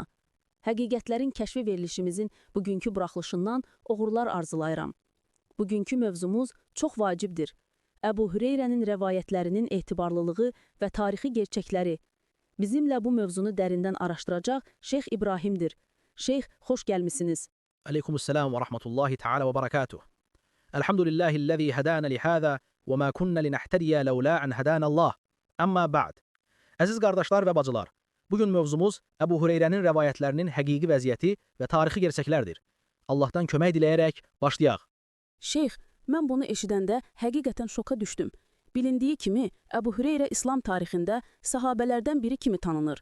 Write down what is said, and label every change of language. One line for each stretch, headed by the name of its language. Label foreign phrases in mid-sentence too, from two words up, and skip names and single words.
Azerbaijani: Həqiqətlərin kəşfi verilişimizin bugünkü buraxılışından uğurlar arzulayıram. Bugünkü mövzumuz çox vacibdir. Əbu Hüreyrənin rəvayətlərinin etibarlılığı və tarixi gerçəkləri. Bizimlə bu mövzunu dərindən araşdıracaq Şeyx İbrahimdir. Şeyx, xoş gəlmisiniz.
Arabic: وعليكم السلام ورحمة الله تعالى وبركاته. الحمد لله الذي هدانا لهذا وما كنا لنهتدي لولا أن هدانا الله. أما بعد.
Azerbaijani: Əziz qardaşlar və bacılar, bugün mövzumuz Əbu Hüreyrənin rəvayətlərinin həqiqi vəziyyəti və tarixi gerçəklərdir. Allahdan kömək diləyərək başlayaq. Şeyx, mən bunu eşidəndə həqiqətən şoka düşdüm. Bilindiyi kimi, Əbu Hüreyrə İslam tarixində sahabələrdən biri kimi tanınır.